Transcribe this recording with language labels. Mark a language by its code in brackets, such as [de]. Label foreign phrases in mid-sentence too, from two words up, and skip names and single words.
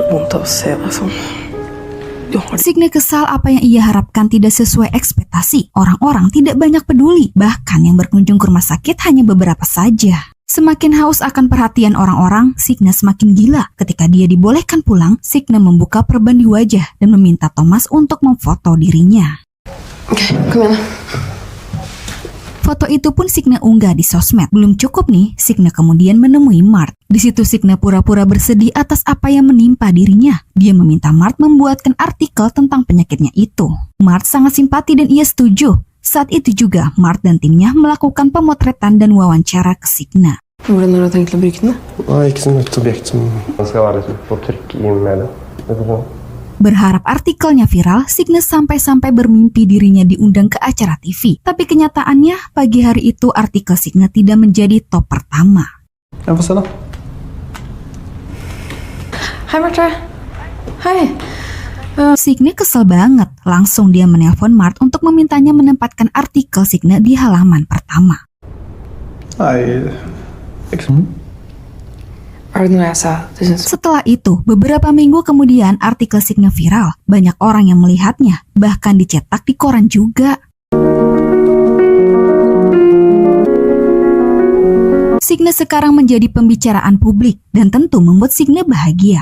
[id] Signe kesal apa yang ia harapkan tidak sesuai ekspektasi. Orang-orang tidak banyak peduli, bahkan yang berkunjung ke rumah sakit hanya beberapa saja. Semakin haus akan perhatian orang-orang, Signe semakin gila. Ketika dia dibolehkan pulang, Signe membuka perban di wajah dan meminta Thomas untuk memfoto dirinya. [no] Kom igjen. [id] Foto itu pun Signe unggah di sosmed. Belum cukup nih, Signe kemudian menemui Mart. Di situ Signe pura-pura bersedih atas apa yang menimpa dirinya. Dia meminta Mart membuatkan artikel tentang penyakitnya itu. Mart sangat simpati dan ia setuju. Saat itu juga, Mart dan timnya melakukan pemotretan dan wawancara ke Signe. [no] Hvordan har du tenkt å bruke den? Ikke som et objekt som man skal være på trykk i media. [id] Berharap artikelnya viral, Signe sampai-sampai bermimpi dirinya diundang ke acara TV. Tapi kenyataannya, pagi hari itu artikel Signe tidak menjadi top pertama. [no] Jeg får se da. Hei, Marte. Hei. [id] Signe kesel banget. Langsung dia menelpon Mart untuk memintanya menempatkan artikel Signe di halaman pertama. [no] Nei, ikke som... Var det noe jeg sa du syns? [id] Setelah itu, beberapa minggu kemudian artikel Signe viral. Banyak orang yang melihatnya, bahkan dicetak di koran juga. Signe sekarang menjadi pembicaraan publik dan tentu membuat Signe bahagia.